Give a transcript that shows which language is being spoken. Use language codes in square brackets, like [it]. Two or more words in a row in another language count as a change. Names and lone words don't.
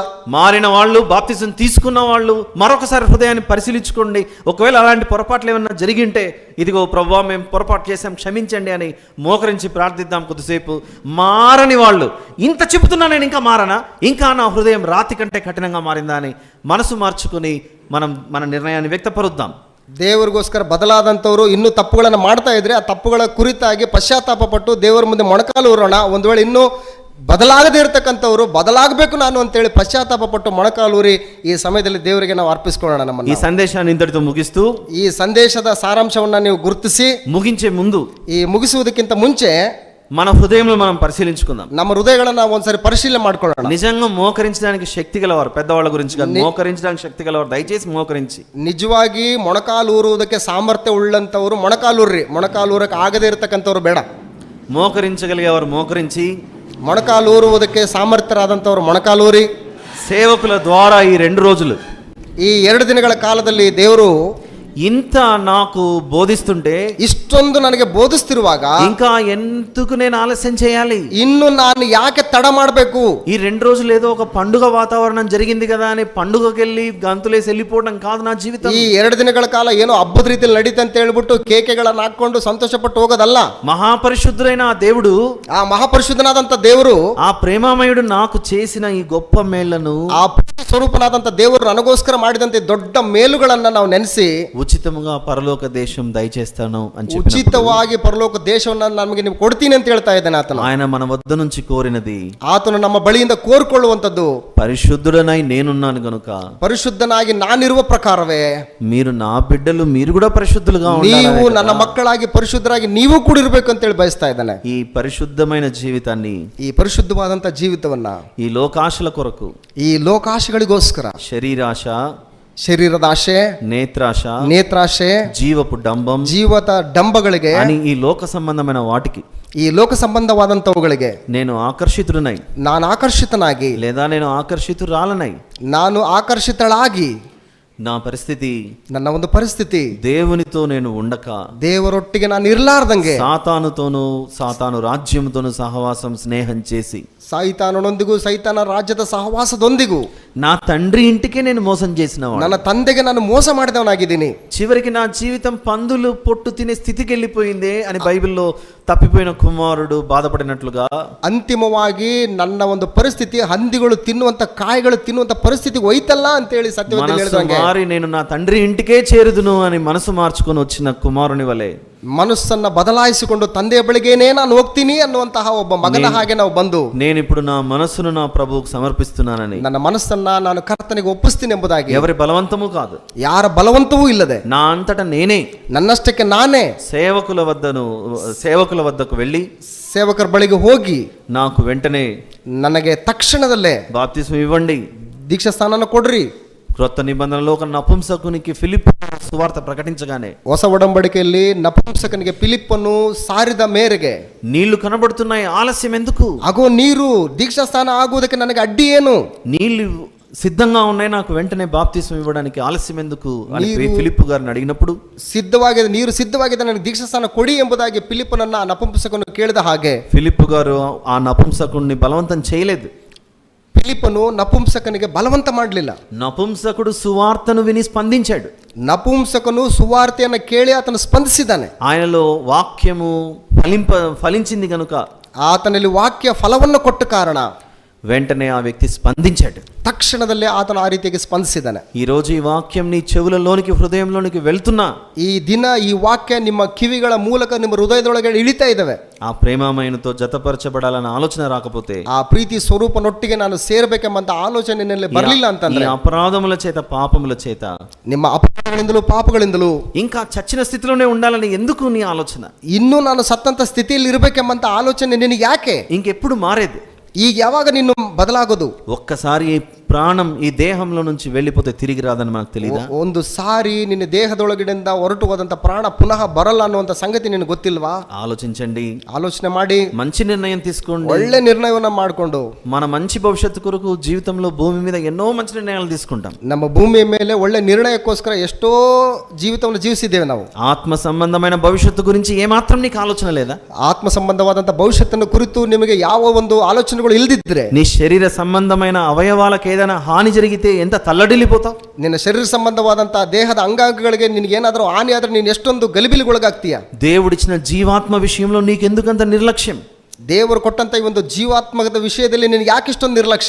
[te] మారిన వాళ్ళు, బాప్తిజం తీసుకున్న వాళ్ళు మరొకసారి హృదయాన్ని పరిశీలించుకోండి. ఒకవేళ అలాంటి పొరపాట్లు ఏమన్నా జరిగింటే, ఇదిగో ప్రభువా మేము పొరపాటు చేశాం క్షమించండి అని మోకరించి ప్రార్థిద్దాం కొద్దిసేపు. మారని వాళ్ళు ఇంత చెబుతున్నా నేను ఇంకా మారనా, ఇంకా నా హృదయం రాతి కంటే కఠినంగా మారిందా అని మనసు మార్చుకుని మనం మన నిర్ణయాన్ని వ్యక్తపరుద్దాం. [kn] ದೇವರಿಗೋಸ್ಕರ ಬದಲಾದಂಥವ್ರು ಇನ್ನೂ ತಪ್ಪುಗಳನ್ನು ಮಾಡ್ತಾ ಇದ್ರೆ ಆ ತಪ್ಪುಗಳ ಕುರಿತಾಗಿ ಪಶ್ಚಾತ್ತಾಪ ಪಟ್ಟು ದೇವರ ಮುಂದೆ ಮೊಣಕಾಲು ಊರೋಣ. ಒಂದು ವೇಳೆ ಇನ್ನೂ ಬದಲಾಗದೇ ಇರತಕ್ಕಂಥವ್ರು ಬದಲಾಗಬೇಕು ನಾನು ಅಂತೇಳಿ ಪಶ್ಚಾತ್ತಾಪ ಪಟ್ಟು ಮೊಣಕಾಲೂರಿ ಈ ಸಮಯದಲ್ಲಿ ದೇವರಿಗೆ ನಾವು ಅರ್ಪಿಸ್ಕೊಳ್ಳೋಣ ನಮ್ಮನ್ನು. [te] ఈ సందేశాన్ని ఇంతటితో ముగిస్తూ, [kn] ಈ ಸಂದೇಶದ ಸಾರಾಂಶವನ್ನ ನೀವು ಗುರುತಿಸಿ [te] ముగించే ముందు [kn] ಈ ಮುಗಿಸುವುದಕ್ಕಿಂತ ಮುಂಚೆ [te] మన హృదయంలో మనం పరిశీలించుకుందాం. [kn] ನಮ್ಮ ಹೃದಯಗಳನ್ನ ಒಂದ್ಸರಿ ಪರಿಶೀಲನೆ ಮಾಡ್ಕೊಳ್ಳೋಣ. [te] నిజంగా మోకరించడానికి శక్తి గలవారు, పెద్దవాళ్ళ గురించి కాదు, మోకరించడానికి శక్తి గలవారు దయచేసి మోకరించి. [kn] ನಿಜವಾಗಿ ಮೊಣಕಾಲೂರುವುದಕ್ಕೆ ಸಾಮರ್ಥ್ಯ ಉಳ್ಳಂತವರು ಮೊಣಕಾಲೂರ್ರಿ, ಮೊಣಕಾಲೂರಕ್ಕೆ ಆಗದೇ ಇರತಕ್ಕಂಥವ್ರು ಬೇಡ. [te] మోకరించగలిగేవారు మోకరించి, [kn] ಮೊಣಕಾಲೂರುವುದಕ್ಕೆ ಸಾಮರ್ಥ್ಯರಾದಂಥವ್ರು ಮೊಣಕಾಲೂರಿ. [te] సేవకుల ద్వారా ఈ 2 రోజులు, [kn] ಈ 2 ದಿನಗಳ ಕಾಲದಲ್ಲಿ ದೇವರು [te] ఇంత నాకు బోధిస్తుంటే [kn] ಇಷ್ಟೊಂದು ನನಗೆ ಬೋಧಿಸ್ತಿರುವಾಗ [te] ఇంకా ఎందుకు నేను ఆలస్యం చేయాలి, [kn] ಇನ್ನು ನಾನು ಯಾಕೆ ತಡ ಮಾಡಬೇಕು? [te] ఈ 2 రోజులు ఏదో ఒక పండుగ వాతావరణం జరిగింది కదా అని పండుగకి వెళ్ళి గంతులేసి వెళ్ళిపోవడం కాదు నా జీవితం. [kn] ಈ 2 ದಿನಗಳ ಕಾಲ ಏನೋ ಹಬ್ಬದ ರೀತಿಯಲ್ಲಿ ನಡೀತೆ ಅಂತ ಹೇಳ್ಬಿಟ್ಟು ಕೇಕೆಗಳನ್ನ ಹಾಕೊಂಡು ಸಂತೋಷಪಟ್ಟು ಹೋಗೋದಲ್ಲ. [te] మహాపరిశుద్ధుడైన ఆ దేవుడు, [kn] ಆ ಮಹಾಪರಿಶುದ್ಧನಾದಂತ ದೇವರು, [te] ఆ ప్రేమామయుడు నాకు చేసిన ఈ గొప్ప మేళ్లను, [kn] ಆ ಸ್ವರೂಪನಾದಂತ ದೇವರು ನನಗೋಸ್ಕರ ಮಾಡಿದಂತೆ ದೊಡ್ಡ ಮೇಲುಗಳನ್ನ ನಾವು ನೆನೆಸಿ [te] ఉచితముగా పరలోక దేశం దయచేస్తాను అని చెప్పి, [kn] ಉಚಿತವಾಗಿ ಪರಲೋಕ ದೇಶವನ್ನ ನಮಗೆ ನೀವು ಕೊಡ್ತೀನಿ ಅಂತ ಹೇಳ್ತಾ ಇದ್ದಾನೆ ಆತನು. [te] ఆయన మన వద్ద నుంచి కోరినది, [kn] ಆತನು ನಮ್ಮ ಬಳಿಯಿಂದ ಕೋರ್ಕೊಳ್ಳುವಂತದ್ದು, [te] పరిశుద్ధుడనై నేనున్నాను గనుక, [kn] ಪರಿಶುದ್ಧನಾಗಿ ನಾನಿರುವ ಪ್ರಕಾರವೇ [te] మీరు నా బిడ్డలు, మీరు కూడా పరిశుద్ధులుగా [kn] ನೀವು [te] ఉండాలి, [kn] ನನ್ನ ಮಕ್ಕಳಾಗಿ ಪರಿಶುದ್ಧರಾಗಿ ನೀವು ಕೂಡ ಇರಬೇಕು ಅಂತ ಹೇಳಿ ಬಯಸ್ತಾ ಇದ್ದಾನೆ. [te] ఈ పరిశుద్ధమైన జీవితాన్ని, [kn] ಈ ಪರಿಶುದ್ಧವಾದಂತ ಜೀವಿತವನ್ನ [te] ఈ లోకాశల కొరకు, [kn] ಈ ಲೋಕಾಶೆಗಳಿಗೋಸ್ಕರ, [te] శరీరాశ, [kn] ಶರೀರದ ಆಶೆ, ನೇತ್ರಾಶೆ, [te] జీవపు డంబం, [kn] ಜೀವದ ಡಂಬಗಳಿಗೆ [te] అని ఈ లోక సంబంధమైన వాటికి [kn] ಈ ಲೋಕ ಸಂಬಂಧವಾದಂತವುಗಳಿಗೆ [te] నేను ఆకర్షితుడనై, [kn] ನಾನು ಆಕರ್ಷಿತನಾಗಿ, [te] లేదా నేను ఆకర్షితురాలనై, [kn] ನಾನು ಆಕರ್ಷಿತಳಾಗಿ, [te] నా పరిస్థితి, [kn] ನನ್ನ ಒಂದು ಪರಿಸ್ಥಿತಿ [te] దేవునితో నేను ఉండక, [kn] ದೇವರೊಟ್ಟಿಗೆ ನಾನು ಇರ್ಲಾರ್ದಂಗೆ, [te] సాతానుతోనూ సాతాను రాజ్యముతోనూ సహవాసం, స్నేహం చేసి, [kn] ಸೈತಾನನೊಂದಿಗೂ ಸೈತಾನ ರಾಜ್ಯದ ಸಹವಾಸದೊಂದಿಗೂ [te] నా తండ్రి ఇంటికే నేను మోసం చేసిన [kn] ನನ್ನ ತಂದೆಗೆ ನಾನು ಮೋಸ ಮಾಡಿದವನಾಗಿದ್ದೀನಿ. [te] చివరికి నా జీవితం పందులు పొట్టు తినే స్థితికి వెళ్ళిపోయిందే అని బైబిల్లో తప్పిపోయిన కుమారుడు బాధపడినట్లుగా, [kn] ಅಂತಿಮವಾಗಿ ನನ್ನ ಒಂದು ಪರಿಸ್ಥಿತಿ ಹಂದಿಗಳು ತಿನ್ನುವಂತ ಕಾಯಿಗಳು ತಿನ್ನುವಂತ ಪರಿಸ್ಥಿತಿಗೆ ಹೋಯ್ತಲ್ಲ ಅಂತೇಳಿ ಸತ್ಯವಂತ ಹೇಳಿದಂಗೆ, [te] మారి నేను నా తండ్రి ఇంటికే చేరుదును అని మనసు మార్చుకొని వచ్చిన కుమారుని వలె [kn] ಮನಸ್ಸನ್ನ ಬದಲಾಯಿಸಿಕೊಂಡು ತಂದೆಯ ಬಳಿಗೇನೆ ನಾನು ಹೋಗ್ತೀನಿ ಅನ್ನುವಂತಹ ಒಬ್ಬ ಮಗನ ಹಾಗೆ ನಾವು ಬಂದು, [te] నేను ఇప్పుడు నా మనసును నా ప్రభువుకు సమర్పిస్తున్నానని, [kn] ನನ್ನ మನస్సನ್ನ ನಾನು ಕರ್ತನಿಗೆ ಒಪ್ಪಿಸ್ತೀನಿ ಎಂಬುದಾಗಿ, [te] ఎవరి బలవంతము కాదు, [kn] ಯಾರ ಬಲವಂತವೂ ಇಲ್ಲದೆ [te] నా అంతటా నేనే [kn] ನನ್ನಷ್ಟಕ್ಕೆ ನಾನೇ [te] సేవకుల వద్దకు వెళ్ళి, [kn] ಸೇವಕರ ಬಳಿಗೆ ಹೋಗಿ, [te] నాకు వెంటనే [kn] ನನಗೆ ತಕ್ಷಣದಲ್ಲೇ [te] బాప్తిస్మం ఇవ్వండి, [kn] ದೀಕ್ಷಾ ಸ್ಥಾನನ కొಡ್ರಿ. [te] క్రొత్త నిబంధనలో ఒక నపుంసకునికి ఫిలిప్ సువార్త ప్రకటించగానే, [kn] ಹೊಸ ಒಡಂಬಡಿಕೆಯಲ್ಲಿ ನಪುಂಸಕನಿಗೆ ಫಿಲಿಪ್ಪನ್ನು ಸಾರಿದ ಮೇರೆಗೆ, [te] నీళ్లు కనబడుతున్నాయి, ఆలస్యం ఎందుకు, [kn] ಅಗೋ ನೀರು ದೀಕ್ಷಾ ಸ್ಥಾನ ಆಗುವುದಕ್ಕೆ ನನಗೆ ಅಡ್ಡಿ ಏನು, [te] నీళ్లు సిద్ధంగా ఉన్నాయి, నాకు వెంటనే బాప్తిస్మం ఇవ్వడానికి ఆలస్యం ఎందుకు అని ఫిలిప్ గారిని అడిగినప్పుడు, [kn] ಸಿದ್ಧವಾಗಿದೆ, ನೀರು ಸಿದ್ಧವಾಗಿದೆ, ನನಗೆ ದೀಕ್ಷಾ ಸ್ಥಾನ ಕೊಡಿ ಎಂಬುದಾಗಿ ಫಿಲಿಪ್ಪನನ್ನ ನಪುಂಸಕನು ಕೇಳಿದ ಹಾಗೆ, [te] ఫిలిప్ గారు ఆ నపుంసకుడిని బలవంతం చేయలేదు, [kn] ಫಿಲಿಪ್ಪನು ನಪುಂಸಕನಿಗೆ ಬಲವಂತ ಮಾಡಲಿಲ್ಲ. [te] నపుంసకుడు సువార్తను విని స్పందించాడు, [kn] ನಪುಂಸಕನು ಸುವಾರ್ತೆಯನ್ನು ಕೇಳಿ ಆತನು ಸ್ಪಂದಿಸಿದ್ದಾನೆ. [te] ఆయనలో వాక్యము ఫలించింది కనుక, [kn] ಆತನಲ್ಲಿ ವಾಕ್ಯ ಫಲವನ್ನು ಕೊಟ್ಟ ಕಾರಣ [te] వెంటనే ఆ వ్యక్తి స్పందించాడు. [kn] ತಕ್ಷಣದಲ್ಲೇ ಆತನು ಆ ರೀತಿಯಾಗಿ ಸ್ಪಂದಿಸಿದ್ದಾನೆ. [te] ఈ రోజు ఈ వాక్యం నీ చెవులలోనికి, హృదయంలోనికి వెళ్తున్నా, [kn] ಈ ದಿನ ಈ ವಾಕ್ಯ ನಿಮ್ಮ ಕಿವಿಗಳ ಮೂಲಕ ನಿಮ್ಮ ಹೃದಯದೊಳಗೆ ಇಳಿತಾ ಇದ್ದಾವೆ. [te] ఆ ప్రేమామయునితో జతపరచబడాలన్న ఆలోచన రాకపోతే, [kn] ಆ ಪ್ರೀತಿ ಸ್ವರೂಪನೊಟ್ಟಿಗೆ ನಾನು ಸೇರಬೇಕೆಂಬಂತ ಆಲೋಚನೆ ನಿನ್ನಲ್ಲಿ ಬರಲಿಲ್ಲ ಅಂತಂದ್ರೆ, [te] ఈ అపరాధముల చేత, పాపముల చేత, [kn] ನಿಮ್ಮ ಅಪರಾಧಗಳಿಂದಲೂ ಪಾಪಗಳಿಂದಲೂ [te] ఇంకా చచ్చిన స్థితిలోనే ఉండాలని ఎందుకు నీ ఆలోచన, [kn] ಇನ್ನೂ ನಾನು ಸತ್ತಂತ ಸ್ಥಿತಿಯಲ್ಲಿ ಇರಬೇಕೆಂಬಂತ ಆಲೋಚನೆ ನಿನಗೆ ಯಾಕೆ, [te] ఇంకెప్పుడు మారేది, [kn] ಈಗ ಯಾವಾಗ ನೀನು ಬದಲಾಗೋದು? [te] ఒక్కసారి ఈ ప్రాణం ఈ దేహంలో నుంచి వెళ్ళిపోతే తిరిగి రాదని మనకు తెలియదా? [kn] ಒಂದು ಸಾರಿ ನಿನ್ನ ದೇಹದೊಳಗಿನಿಂದ ಹೊರಟು ಹೋದಂತ ಪ್ರಾಣ ಪುನಃ ಬರಲ್ಲ ಅನ್ನುವಂತ ಸಂಗತಿ ನಿನಗೆ ಗೊತ್ತಿಲ್ವಾ? [te] ఆలోచించండి, [kn] ಆಲೋಚನೆ ಮಾಡಿ [te] మంచి నిర్ణయం తీసుకోండి, [kn] ಒಳ್ಳೆ ನಿರ್ಣಯವನ್ನ ಮಾಡಿಕೊಂಡು, [te] మన మంచి భవిష్యత్తు కొరకు జీవితంలో భూమి మీద ఎన్నో మంచి నిర్ణయాలు తీసుకుంటాం. [kn] ನಮ್ಮ ಭೂಮಿಯ ಮೇಲೆ ಒಳ್ಳೆ ನಿರ್ಣಯಕ್ಕೋಸ್ಕರ ಎಷ್ಟೋ ಜೀವಿತವನ್ನು ಜೀವಿಸಿದ್ದೇವೆ ನಾವು. [te] ఆత్మ సంబంధమైన భవిష్యత్తు గురించి ఏమాత్రం నీకు ఆలోచన లేదా? [kn] ಆತ್ಮ ಸಂಬಂಧವಾದಂತ ಭವಿಷ್ಯತ್ತನ್ನು ಕುರಿತು ನಿಮಗೆ ಯಾವ ಒಂದು ಆಲೋಚನೆಗಳು ಇಲ್ದಿದ್ರೆ, [te] నీ శరీర సంబంధమైన అవయవాలకు ఏదైనా హాని జరిగితే ఎంత తల్లడిల్లిపోతావు? [kn] ನಿನ್ನ ಶರೀರ ಸಂಬಂಧವಾದಂತ ದೇಹದ ಅಂಗಾಂಗಗಳಿಗೆ ನಿನಗೇನಾದರೂ ಹಾನಿ ಆದ್ರೆ ನೀನು ಎಷ್ಟೊಂದು ಗಲಿಬಿಲಿಗೊಳಗಾಗ್ತೀಯ. [te] దేవుడిచ్చిన జీవాత్మ విషయంలో నీకెందుకంత నిర్లక్ష్యం? [kn] ದೇವರು ಕೊಟ್ಟಂತ ಈ ಒಂದು ಜೀವಾತ್ಮಕದ ವಿಷಯದಲ್ಲಿ ನಿನಗೆ ಯಾಕೆ ಇಷ್ಟೊಂದು ನಿರ್ಲಕ್ಷ್ಯ?